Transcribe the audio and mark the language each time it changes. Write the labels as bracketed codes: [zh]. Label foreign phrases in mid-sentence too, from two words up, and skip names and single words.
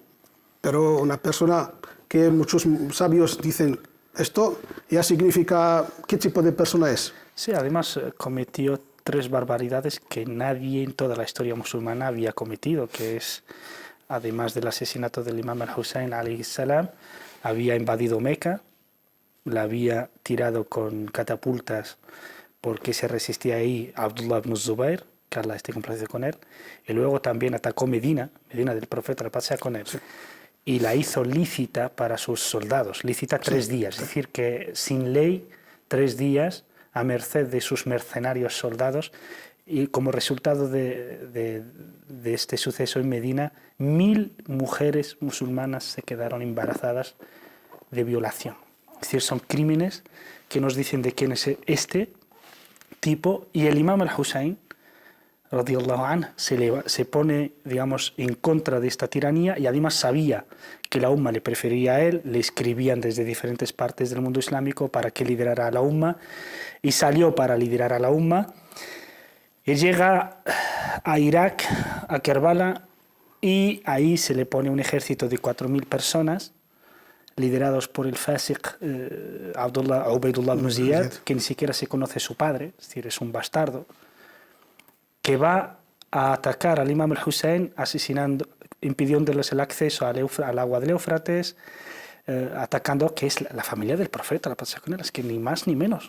[es] Pero una persona que muchos sabios dicen esto, ya significa qué tipo de persona es. Sí, además cometió 3 barbaridades que nadie en toda la historia musulmana había cometido, que es, además del asesinato del imam al-Hussein [ar] عليه السلام, [es] había invadido Meca, la había tirado con catapultas porque se resistía ahí a Abdullah ibn Zubair, que Allah esté complacido con él, y luego también atacó Medina del profeta, la paz sea con él, sí, y la hizo lícita para sus soldados, lícita 3 días, es decir, que sin ley 3 días a merced de sus mercenarios soldados, y como resultado de este suceso en Medina, 1000 mujeres musulmanas se quedaron embarazadas de violación. Es decir, son crímenes que nos dicen de quién es este tipo, y el imam al-Hussein [ar] رضي الله عنه [es] se pone, digamos, en contra de esta tiranía, y además sabía que la umma le prefería a él, le escribían desde diferentes partes del mundo islámico para que liderara a la umma, y salió para liderar a la umma, y llega a Irak, a Kerbala, y ahí se le pone un ejército de 4000 personas, liderados por el fasiq Ubaydullah ibn Ziyad, que ni siquiera se conoce su padre, es decir, es un bastardo, que va a atacar al imam al-Hussein, impidiéndoles el acceso al agua del Éufrates, atacando, que es la familia del profeta, la paz sea con él, es que ni más ni menos.